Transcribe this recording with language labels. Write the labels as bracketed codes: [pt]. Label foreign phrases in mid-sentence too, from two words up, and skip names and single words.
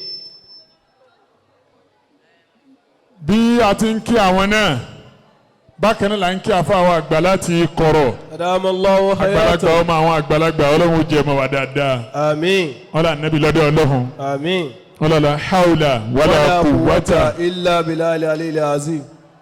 [yo] bí a ti ń kí àwọn náà bákan náà là ń kí àfáwọn àgbà láti kọ̀rọ̀ [ar] أدام الله [yo] àgbàlagbà [ar] حياته. [yo] ọmọ àwọn àgbàlagbà Ọlọ́run ó jẹ́ mọ́ wa dáadáa. Àmín. ọlá nàbí lọ́dọ̀ Ọlọ́run Àmín. [ar] ọlá لا حول ولا قوة إلا بالله العلي العظيم.